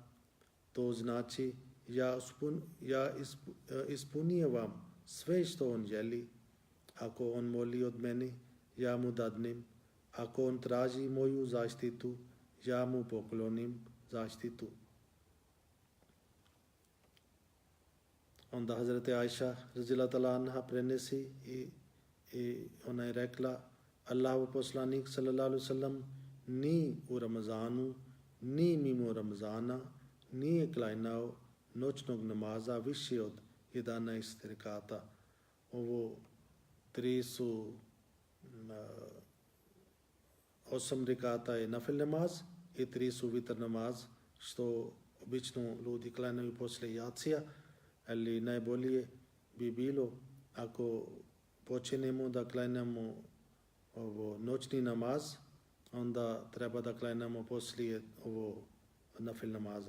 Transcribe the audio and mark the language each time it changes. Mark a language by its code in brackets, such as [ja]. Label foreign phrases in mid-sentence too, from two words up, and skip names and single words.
[bs] To znači ja ispunjavam sve što on želi. Ako on moli od mene, ja mu dadnem. Ako on traži moju zaštitu, ja mu poklonim zaštitu. Onda Hazreti Aisha [ar] رضي الله تعالى عنها [bs] prenesi i ona je rekla, Allahu poslanik [ar] صلى الله عليه سلم [bs] ni u Ramazanu ni mimo Ramzana nije klanjao noćnog namaza više od 11 rekata. Ovo 3 su 8 rekata je nafil namaz i 3 su vitr namaz, što obično ljudi klanjaju poslije jacija, ali najbolje bi bilo ako počnemo da klanjamo ovo noćni namaz, onda treba da klanjamo poslije ovo nafil namaza.